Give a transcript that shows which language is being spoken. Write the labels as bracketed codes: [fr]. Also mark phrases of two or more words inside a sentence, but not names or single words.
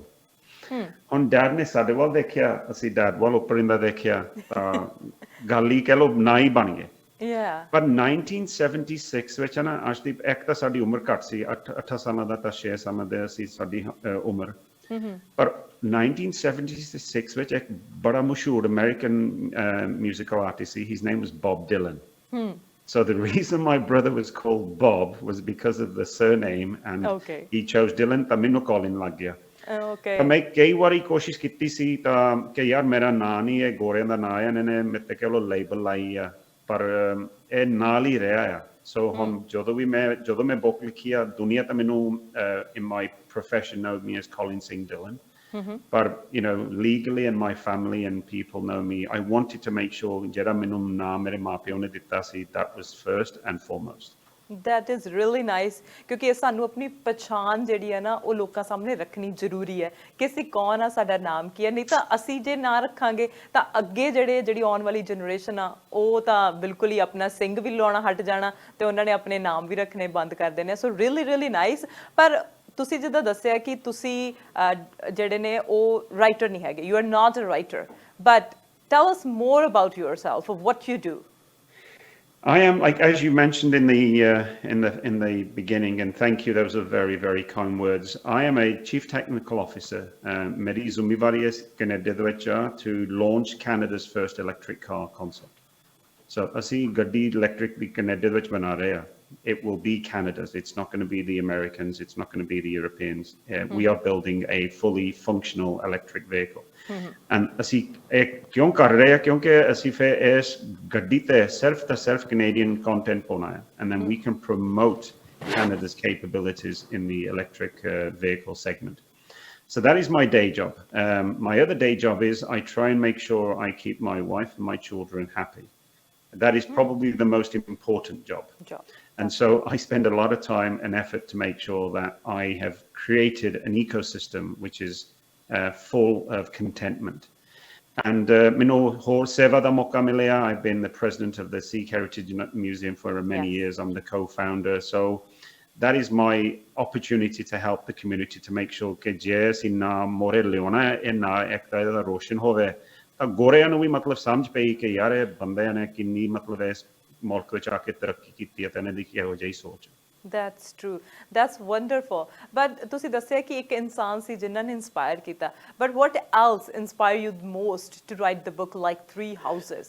[pa] ਹੁਣ ਡੈਡ ਨੇ ਸਾਡੇ ਵੱਲ ਦੇਖਿਆ, ਅਸੀਂ ਡੈਡ ਵੱਲ ਉੱਪਰ ਇੰਦਾ ਦੇਖਿਆ, ਤਾਂ ਗੱਲ ਹੀ ਕਹਿ ਲਓ ਨਾ ਹੀ ਬਣ ਗਏ। ਪਰ 1976 ਵਿੱਚ ਨਾ ਅਰਸ਼ਦੀਪ, ਇੱਕ ਤਾਂ ਸਾਡੀ ਉਮਰ ਘੱਟ ਸੀ, 8 ਸਾਲਾਂ ਦਾ ਤਾਂ 6 ਸਾਲਾਂ ਦਾ ਸੀ ਸਾਡੀ ਉਮਰ। ਪਰ 1976 ਵਿੱਚ ਇੱਕ ਬੜਾ ਮਸ਼ਹੂਰ [en] American musical artist [pa] ਸੀ, [en] his name was Bob Dylan. So the reason my brother was called Bob was because of the surname, and he chose Dhillon, [pa] ਤਾਂ ਮੈਨੂੰ Colin ਲੱਗ ਗਿਆ। ਤਾਂ ਮੈਂ ਕਈ ਵਾਰੀ ਕੋਸ਼ਿਸ਼ ਕੀਤੀ ਸੀ ਤਾਂ ਕਿ ਯਾਰ ਮੇਰਾ ਨਾਂ ਨਹੀਂ, ਇਹ ਗੋਰਿਆਂ ਦਾ ਨਾਂ ਆ, ਇਹਨਾਂ ਨੇ ਮੇਰੇ ਤੇ ਕਹਿ ਲਓ ਲੇਬਲ ਲਾਈ ਆ, ਪਰ ਇਹ ਨਾਲ ਹੀ ਰਿਹਾ ਆ। ਸੋ ਹੁਣ ਜਦੋਂ ਮੈਂ ਬੁੱਕ ਲਿਖੀ ਆ, ਦੁਨੀਆ ਤਾਂ ਮੈਨੂੰ [en] in my profession know me as Colin Singh Dhillon, but legally and my family and people know me. I wanted to make sure [pa] ਜਿਹੜਾ ਮੈਨੂੰ ਨਾਂ ਮੇਰੇ ਮਾਪਿਓ ਨੇ ਦਿੱਤਾ ਸੀ, [en] that was first and foremost. That is really nice, [pa] ਕਿਉਂਕਿ ਸਾਨੂੰ ਆਪਣੀ ਪਛਾਣ ਜਿਹੜੀ ਹੈ ਨਾ ਉਹ ਲੋਕਾਂ ਸਾਹਮਣੇ ਰੱਖਣੀ ਜ਼ਰੂਰੀ ਹੈ ਕਿ ਅਸੀਂ ਕੌਣ ਆ, ਸਾਡਾ ਨਾਮ ਕੀ ਹੈ। ਨਹੀਂ ਤਾਂ ਅਸੀਂ ਜੇ ਨਾ ਰੱਖਾਂਗੇ ਤਾਂ ਅੱਗੇ ਜਿਹੜੀ ਆਉਣ ਵਾਲੀ ਜਨਰੇਸ਼ਨ ਆ ਉਹ ਤਾਂ ਬਿਲਕੁਲ ਹੀ ਆਪਣਾ ਸਿੰਘ ਵੀ ਲਾਉਣਾ ਹਟ ਜਾਣਾ ਤੇ ਉਹਨਾਂ ਨੇ ਆਪਣੇ ਨਾਮ ਵੀ ਰੱਖਣੇ ਬੰਦ ਕਰ ਦੇਣੇ। [en] so really nice. [pa] ਪਰ ਤੁਸੀਂ ਜਿੱਦਾਂ ਦੱਸਿਆ ਕਿ ਤੁਸੀਂ ਜਿਹੜੇ ਨੇ ਉਹ ਰਾਈਟਰ ਨਹੀਂ ਹੈਗੇ, [en] you are not a writer, but tell us more about yourself, what you do. I am, like as you mentioned in the beginning, and thank you. Those are very, very kind words. I am a chief technical officer. [pa] ਮੇਰੀ ਜ਼ਿੰਮੇਦਾਰੀ ਹੈ ਕਨਾਡਾ ਦੇ ਵਿੱਚ [en] to launch Canada's first electric car concept. [pa] So ਅਸੀਂ ਗੱਡੀ electric ਵੀ ਕਨਾਡਾ ਦੇ ਵਿੱਚ ਬਣਾ ਰਹੇ ਹਾਂ. [en] It will be Canada's. It's not going to be the Americans. It's not going to be the Europeans. We are building a fully functional electric vehicle. [pa] And ਅਸੀਂ ਇਹ ਕਿਉਂ ਕਰ ਰਹੇ ਹਾਂ ਕਿਉਂਕਿ ਅਸੀਂ ਫਿਰ ਇਸ ਗੱਡੀ ਤੇ ਸਿਰਫ [en] Canadian content [pa] ਪਾਉਣਾ ਹੈ. [en] And then we can promote Canada's capabilities in the electric vehicle segment. So that is my day job. My other day job is I try and make sure I keep my wife and my children happy. That is probably the most important job. And so I spend a lot of time and effort to make sure that I have created an ecosystem which is full of contentment. And I've been the president of the Sikh Heritage Museum for many years. I'm the co-founder. So that is my opportunity to help the community to make sure that yes, [pa] ਇੰਨਾ ਮੋਰ ਲਿਓਨਾ ਇੰਨਾ ਏਕਤਾ ਦਾ ਰੌਸ਼ਨ ਹੋਵੇ. ਤਾਂ ਗੋਰਿਆਂ ਨੂੰ ਵੀ ਮਤਲਬ ਸਮਝ ਪਈ ਕਿ ਯਾਰ ਇਹ ਬੰਦਿਆਂ ਨੇ ਕਿੰਨੀ ਮਤਲਬ ਇਸ ਮੁਲਕ ਵਿੱਚ ਆ ਕੇ ਤਰੱਕੀ ਕੀਤੀ ਹੈ ਤੇ ਇਹਨਾਂ ਦੀ ਕਿਹੋ ਜਿਹੀ ਸੋਚ [en] That's true. That's wonderful. [pa] But ਤੁਸੀਂ ਦੱਸਿਆ ਕਿ ਇੱਕ ਇਨਸਾਨ ਸੀ ਜਿਨ੍ਹਾਂ ਨੇ inspire ਕੀਤਾ. [en] But what else inspired you most to write the book like Three Houses?